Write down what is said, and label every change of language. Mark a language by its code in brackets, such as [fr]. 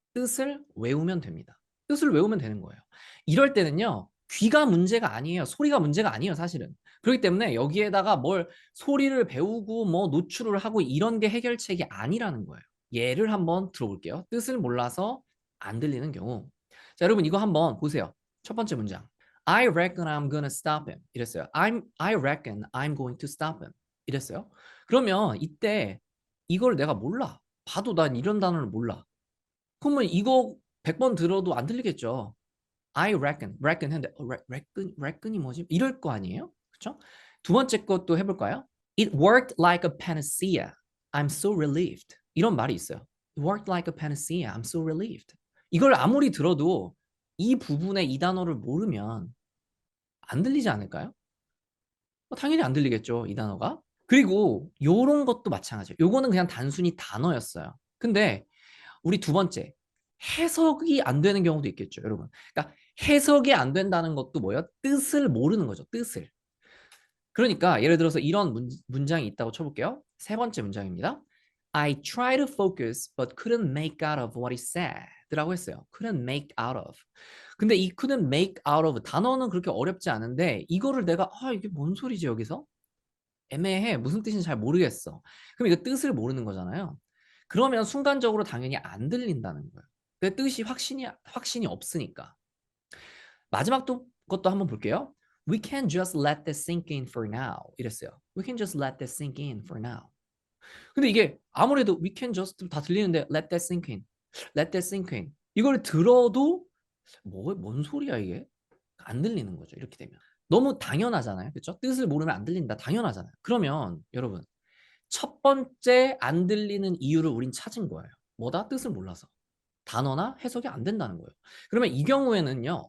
[ko] 뜻을 외우면 됩니다. 뜻을 외우면 되는 거예요. 이럴 때는요. 귀가 문제가 아니에요. 소리가 문제가 아니에요, 사실은. 그렇기 때문에 여기에다가 뭘 소리를 배우고 뭐 노출을 하고 이런 게 해결책이 아니라는 거예요. 예를 한번 들어볼게요. 뜻을 몰라서 안 들리는 경우. 자, 여러분 이거 한번 보세요. 첫 번째 문장. [en] I reckon I'm gonna stop him. [ko] 이랬어요. [en] I reckon I'm going to stop him. [ko] 이랬어요. 그러면 이때 이걸 내가 몰라. 봐도 난 이런 단어를 몰라. 그러면 이거 100번 들어도 안 들리겠죠. I reckon 했는데 reckon이 뭐지? 이럴 거 아니에요? 그렇죠? [en] 두 번째 것도 해볼까요? It worked like a panacea. I'm so relieved. 이런 말이 있어요. It worked like a panacea. I'm so relieved. [ko] 이걸 아무리 들어도 이 부분에 이 단어를 모르면 안 들리지 않을까요? 당연히 안 들리겠죠, 이 단어가. 그리고 요런 것도 마찬가지예요. 요거는 그냥 단순히 단어였어요. 근데 우리 두 번째, 해석이 안 되는 경우도 있겠죠, 여러분. 그러니까 해석이 안 된다는 것도 뭐예요? 뜻을 모르는 거죠, 뜻을. 그러니까 예를 들어서 이런 문장이 있다고 쳐볼게요. 세 번째 문장입니다. [en] I try to focus but couldn't make out of what he said 라고 했어요. couldn't make out of. [ko] 근데 이 couldn't make out of 단어는 그렇게 어렵지 않은데 이거를 내가 이게 뭔 소리지 여기서? 애매해. 무슨 뜻인지 잘 모르겠어. 그럼 이거 뜻을 모르는 거잖아요. 그러면 순간적으로 당연히 안 들린다는 거예요. 그 뜻이 확신이 없으니까. 마지막 것도 한번 볼게요. [en] We can just let that sink in for now. [ko] 이랬어요. [en] We can just let that sink in for now. 근데 이게 아무래도 we can just 다 들리는데 let that sink in. let that sink in. [ko] 이걸 들어도 뭔 소리야 이게? 안 들리는 거죠. 이렇게 되면. 너무 당연하잖아요. 그렇죠? 뜻을 모르면 안 들린다. 당연하잖아요. 그러면 여러분 첫 번째 안 들리는 이유를 우린 찾은 거예요. 뭐다? 뜻을 몰라서. 단어나 해석이 안 된다는 거예요. 그러면 이 경우에는요.